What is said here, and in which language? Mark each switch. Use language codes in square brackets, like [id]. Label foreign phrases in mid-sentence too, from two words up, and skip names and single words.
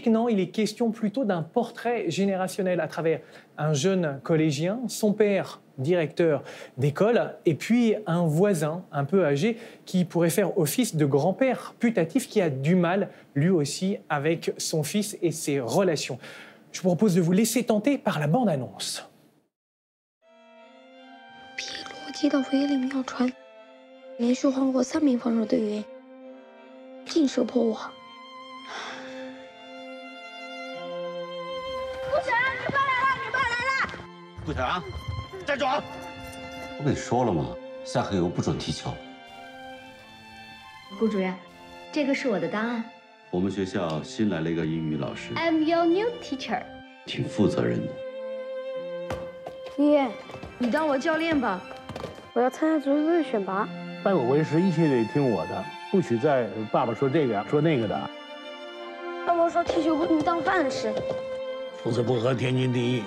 [fr] Non, il est question plutôt d'un portrait générationnel à travers un jeune collégien, son père directeur d'école, et puis un voisin un peu âgé qui pourrait faire office de grand-père putatif qui a du mal, lui aussi, avec son fils et ses relations. Je vous propose de vous laisser tenter par la bande-annonce. [zh] 罗接到威廉妙传，连续换过3名防守队员，尽射破网。顾晨，女炮来了，女炮来了！顾晨啊，站住！我跟你说了吗？下课以后不准踢球。顾主任，这个是我的档案。我们学校新来了一个英语老师， [en] I'm your new teacher。 [zh] 挺负责任的。月月，你当我教练吧，我要参加足球队选拔。拜我为师，一切得听我的，不许再爸爸说这个说那个的。爸爸说踢球不能当饭吃。不吃不喝，天经地义。